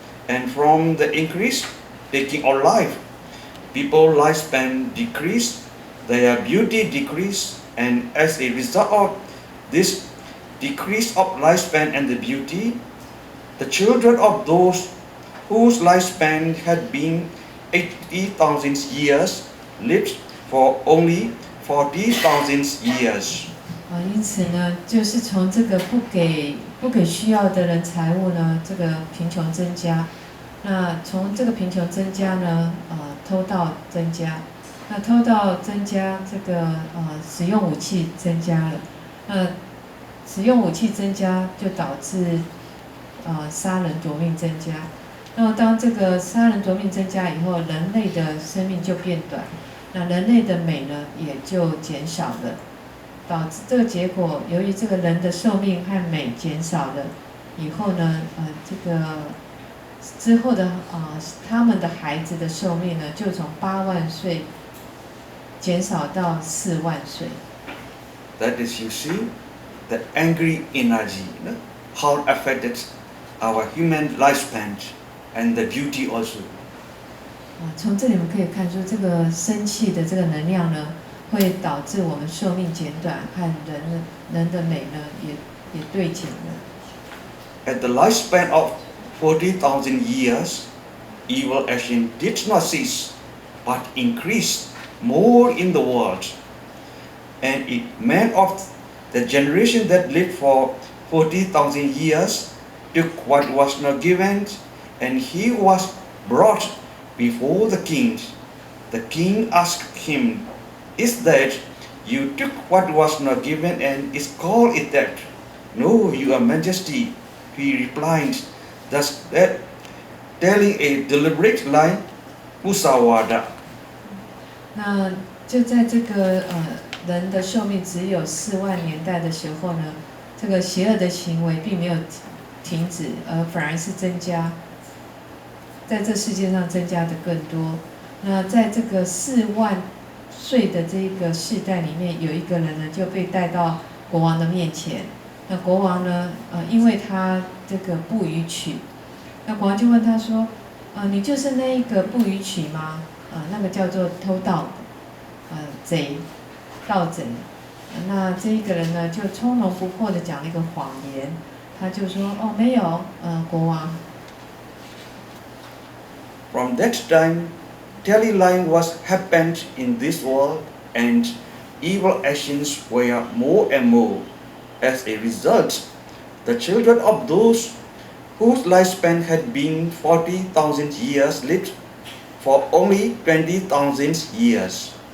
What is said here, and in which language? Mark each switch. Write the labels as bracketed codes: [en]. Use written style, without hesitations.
[en] And from the increase, taking of life, people's lifespan decreased, their beauty decreased, and as a result of this decrease of lifespan and the beauty, the children of those whose lifespan had been 80,000 years lived for only 40,000 years. [zh] 因此呢，就是从这个不给需要的人财物呢，这个贫穷增加。那从这个贫穷增加呢，偷盗增加。那偷盗增加，这个使用武器增加了。使用武器增加，就导致杀人夺命增加。那么当这个杀人夺命增加以后，人类的生命就变短，那人类的美呢也就减少了。导致这个结果，由于这个人的寿命和美减少了以后呢，这个之后的他们的孩子的寿命呢，就从8万岁减少到4万岁。 [en] That is, you see, the angry energy, how it affected our human lifespan and the beauty also. [zh] 从这里我们可以看出，这个生气的这个能量呢，会导致我们寿命减短，和人的美呢也对减了。 [en] At the lifespan of 40,000 years, evil action did not cease, but increased more in the world. And a man of the generation that lived for 40,000 years took what was not given, and he was brought before the king. The king asked him, "Is that you took what was not given, and is called it that?" "No, your majesty," he replied, thus telling a deliberate lie, Musawada. [zh] 那就在这个人的寿命只有4万年代的时候呢，这个邪恶的行为并没有停止，而反而是增加，在这世界上增加的更多。那在这个4万岁的这个世代里面，有一个人呢就被带到国王的面前。那国王呢，因为他这个不逾矩，那国王就问他说，你就是那一个不逾矩吗？那个叫做偷盗，贼，盗贼。那这一个人呢，就从容不迫地讲了一个谎言，他就说，没有，国王。 [en] From that time, telling was happened in this world, and evil actions were more and more. As a result, the children of those whose lifespan had been 40,000 years lived for only 20,000 years.